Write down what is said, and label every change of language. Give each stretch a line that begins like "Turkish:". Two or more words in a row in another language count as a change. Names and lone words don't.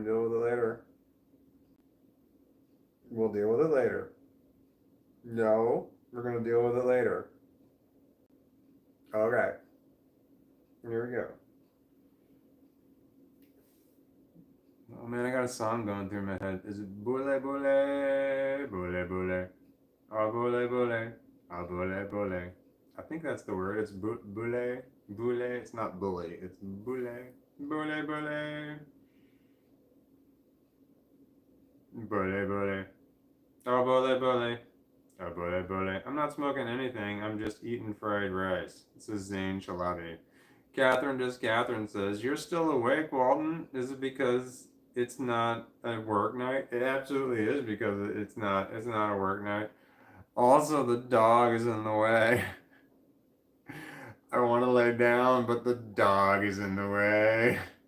English: Deal with it later. We'll deal with it later. No, we're gonna deal with it later. Okay. Here we go. Oh man, I got a song going through my head. Is it boule boule boule boule? Ah boule boule ah boule boule? I think that's the word. It's boule boule. It's not bully. It's boule boule boule boule boule. Ah boule boule. Ah boule boule. I'm not smoking anything. I'm just eating fried rice. This is Zane Chalabi. Catherine says, "You're still awake, Walton? Is it because it's not a work night?" It absolutely is because it's not a work night. Also, the dog is in the way. I want to lay down, but the dog is in the way.